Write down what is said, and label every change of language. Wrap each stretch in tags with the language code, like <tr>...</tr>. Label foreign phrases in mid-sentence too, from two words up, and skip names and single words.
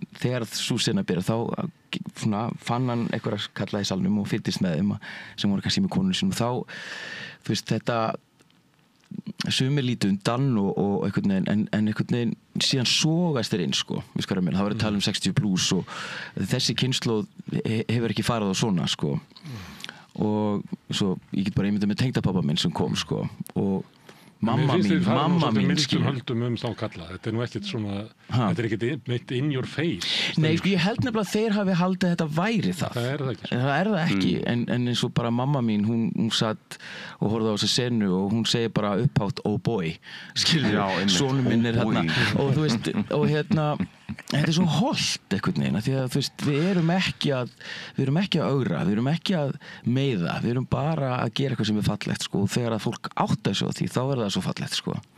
<is>þegar sú sena byrja, þá fann hann einhverja kalla í salnum og fylgdist með þeim sem voru kannski með konunum sínum þá, þú veist, þetta sumir lítið undan og einhvern veginn, en einhvern veginn síðan sogast þeir inn, við skoðum meina, það var að tala 60 plus og þessi kynslóð hefur ekki farið á svona, og svo, ég get bara einmyndað með tengdapabba minn sem kom, og mamma mín höldum þá kalla, þetta nú ekkert svona þetta ekkert neitt</is> <en>in your face.</en> <is>Nei, ég held nefnilega að þeir hafi haldið að þetta væri það. Það er það ekki, en eins og bara mamma mín, hún satt og horfði á þessa senu og hún segir bara upphátt</is> <en>oh boy,</en> <is>skilur, sonur minn þarna og þú veist, og þetta svo hollt einhvern veginn, því að þú veist, við erum ekki að ögra, við erum ekki að meiða, við erum bara að gera eitthvað sem er fallegt, þegar að fólk áttar sig á því, þá er það svo fallegt,</is>